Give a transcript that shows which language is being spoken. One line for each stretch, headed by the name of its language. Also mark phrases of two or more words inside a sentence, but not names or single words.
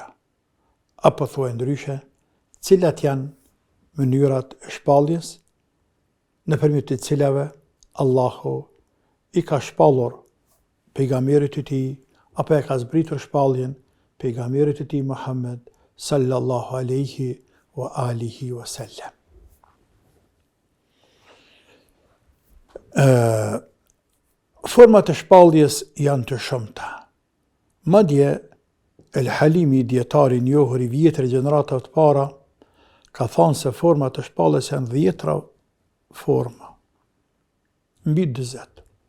Albanian: Apo thua ndryshe, cilat janë mënyrat e shpalljes nëpërmjet të cilave Allahu i ka shpallur pejgamberit të tij, apo e ka zbritur shpalljen pejgamberit të tij Muhammed
Arabic: صلى الله عليه وعلى آله وسلم.
Albanian: Format e shpalljes janë të shumta. Madje El Halimi, dietari i njohur i vjetër i gjeneratave të para, ka thënë se format e shpalljes janë 10 forma, mbi 40.